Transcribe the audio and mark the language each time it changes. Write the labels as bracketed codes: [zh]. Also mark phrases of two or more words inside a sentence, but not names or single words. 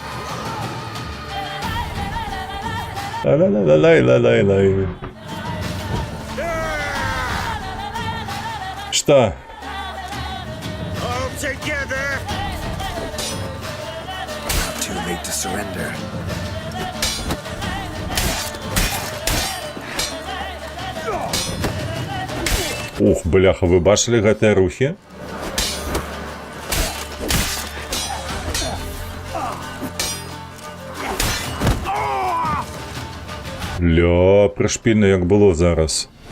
[be] Ла-ла-ла-ла-ла-ла-ла-ла. Што? [en] All together. Too late to surrender. [be] Ух, бляха, вы бачылі гэтыя рухі? Ля, прышпільна як было зараз.